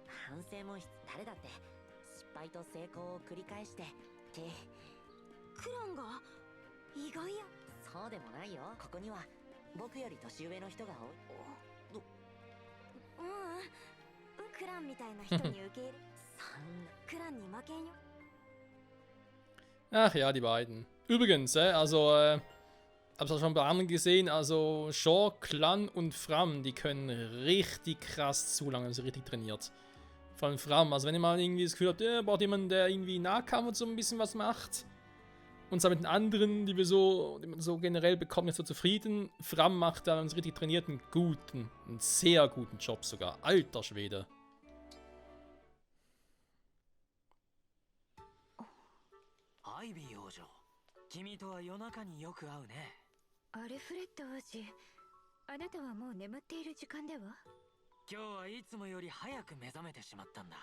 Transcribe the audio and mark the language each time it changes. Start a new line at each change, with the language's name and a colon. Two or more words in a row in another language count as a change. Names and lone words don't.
Japanese: 反省も誰だって失敗と成功を繰り返してってクランが意外や。そうでもないよ。ここには僕より年上の人が多い。クランみたいな人に受け入れそんなクランに負けんよ。
German: Ach ja, die beiden. Übrigens, also, hab's auch schon bei anderen gesehen, also Shaw, Clan und Fram, die können richtig krass zulangen, wenn sie richtig trainiert. Vor allem Fram, also wenn ihr mal irgendwie das Gefühl habt, braucht jemand, der irgendwie Nahkampf und so ein bisschen was macht. Und zwar mit den anderen, die man so generell bekommt, nicht so zufrieden. Fram macht da, wenn man richtig trainiert, einen sehr guten Job sogar. Alter Schwede.
Japanese: アイビー王女、君とは夜中によく会うね。アルフレッド王子、あなたはもう眠っている時間では？今日はいつもより早く目覚めてしまったんだ。